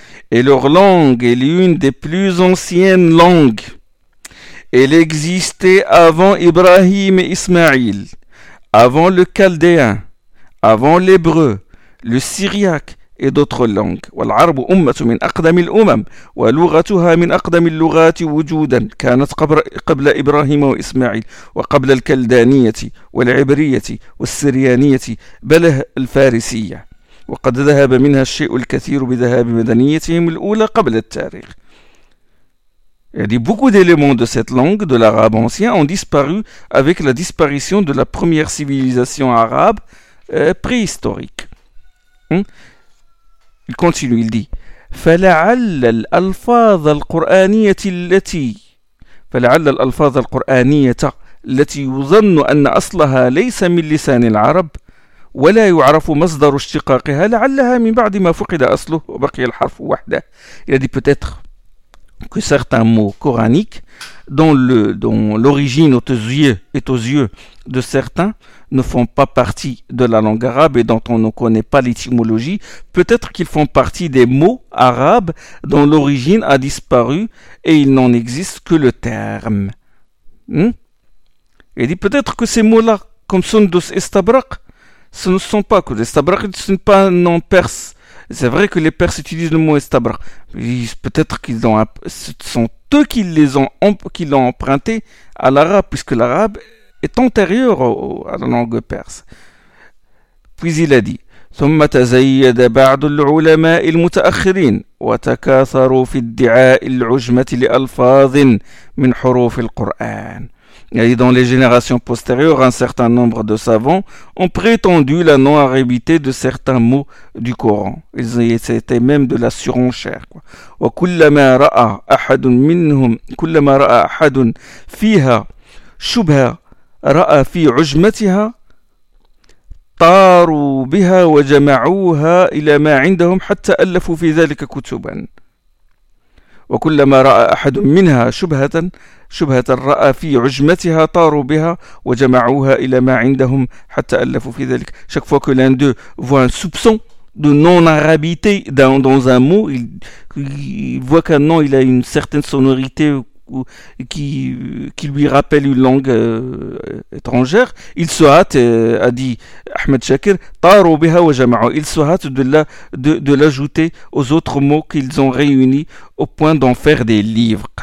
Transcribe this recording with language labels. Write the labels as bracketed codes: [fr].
[fr] Et leur langue est l'une des plus anciennes langues. Elle existait avant Ibrahim et Ismaïl, avant le Chaldéen, avant l'Hébreu, le Syriaque, et d'autres langues. [ar] والعرب أمة من أقدم الأمم ولغتها من أقدم اللغات وجودا كانت قبل إبراهيم وإسماعيل وقبل الكلدانية والعبرية والسريانية بل الفارسية وقد ذهب منها الشيء الكثير بذهاب مدنيتهم الأولى قبل التاريخ. [fr] Il y a dit, beaucoup d'éléments de cette langue, de l'arabe ancien, ont disparu avec la disparition de la première civilisation arabe préhistorique. Il continue, il dit [ar] فلعل الألفاظ القرآنية التي يظن أن أصلها ليس من لسان العرب ولا يعرف مصدر اشتقاقها لعلها من بعد ما فقد أصله وبقي الحرف وحده. [fr] Il a dit peut-être que certains mots coraniques dont l'origine est aux yeux de certains ne font pas partie de la langue arabe et dont on ne connaît pas l'étymologie, peut-être qu'ils font partie des mots arabes dont l'origine a disparu et il n'en existe que le terme. Il dit peut-être que ces mots-là, comme Sundus et Stabraq, ce ne sont pas que les Stabraq, ce n'est pas un nom perse. C'est vrai que les Perses utilisent le mot Stabraq. Peut-être qu'ils ont, ce sont eux qui l'ont emprunté à l'arabe, puisque l'arabe est antérieur à la langue perse. Puis il a dit: [ar] ثم تزيد بعض العلماء المتأخرين وتكاثروا في ادعاء العجمة لألفاظ من حروف القرآن. [fr] Et dans les générations postérieures, un certain nombre de savants ont prétendu la non-arabité de certains mots du Coran. Ils étaient même de la surenchère. [ar] وكلما رأى أحد منهم كلما رأى أحد فيها شبهة رأى في عجمتها طاروا بها وجمعوها إلى ما عندهم حتى ألفوا في ذلك كتبا وكلما رأى أحد منها شبهة رأى في عجمتها طاروا بها وجمعوها إلى ما عندهم حتى ألفوا في ذلك. [fr] Chaque fois que l'un d'eux voit un soupçon de non-arabité dans un mot, il voit qu'un nom il a une certaine sonorité qui lui rappelle une langue étrangère, il se hâte, a dit Ahmed Shakir, [ar] taru biha wa jama'u, [fr] il se hâte de l'ajouter aux autres mots qu'ils ont réunis au point d'en faire des livres.